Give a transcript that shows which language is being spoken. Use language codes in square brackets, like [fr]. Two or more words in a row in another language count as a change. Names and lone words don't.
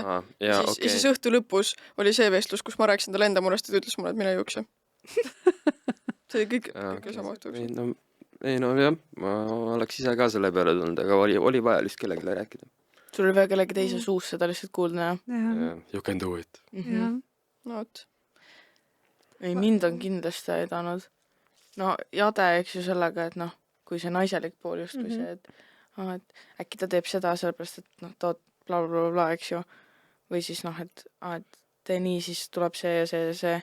[et] Ja siis õhtu lõpus oli see vestlus, kus ma rääkisin talle enda murest, et ütles mulle, et mine jõuksi. See oli kõik sama õhtu. Ei no jah, ma oleks ise ka selle peale tulnud, aga oli vaja lihtsalt kellegile rääkida. Sul oli vaja kellegi teise suus seda lihtsalt kuulda, jah? [en] You can do it. [et] No vot. Ei, mind on kindlasti aidanud. No jade, eks ju sellega, et kui see naiselik pool just kui see, et äkki ta teeb seda sellepärast, et tood bla bla bla, eks ju. Või siis et tee nii, siis tuleb see ja see ja see.